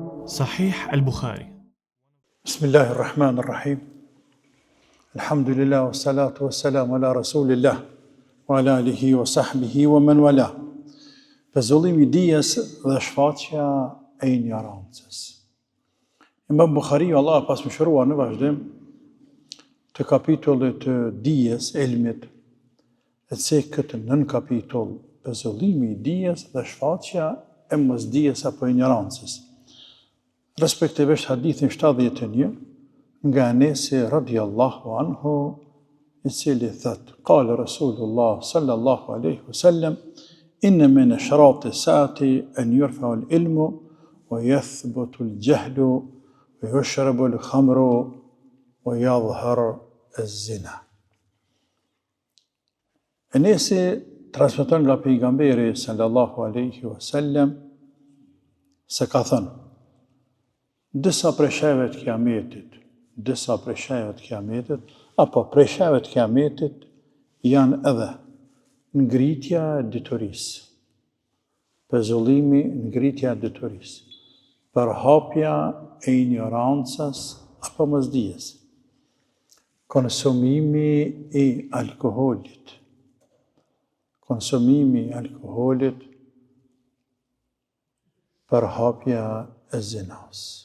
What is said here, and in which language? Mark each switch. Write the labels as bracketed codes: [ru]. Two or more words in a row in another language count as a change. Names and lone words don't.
[ar] Sahih al-Bukhari. بسم الله الرحمن الرحيم. الحمد لله، والصلاة والسلام على رسول الله، وعلى آله وصحبه ومن والاه. [sq] Pezullimi i dijes dhe shfaqja e ignorancës. Imam Bukhariu, Allah pas mëshiruar, në vazhdim të kapitullit të dijes, ilmit, e se këtë nën kapitull, pezullimi i dijes dhe shfaqja e mosdijes apo ignorancës. Respektivisht hadithin 71 nga Enesi [ar] رضي الله عنه, [sq] i cili thot: [ar] قال رسول الله صلى الله عليه وسلم، إن من أشراط الساعة أن يرفع العلم ويثبت الجهل ويشرب الخمر ويظهر الزنا. [sq] Enesi transmeton nga pejgamberi [ar] صلى الله عليه وسلم [sq] se ka thënë: disa prej shajeve të kiametit, apo prej shajeve të kiametit janë edhe ngritja e diturisë, pezullimi, ngritja e diturisë, përhapja e ignorancës apo mosdijes, konsumimi i alkoholit, përhapja e zinas.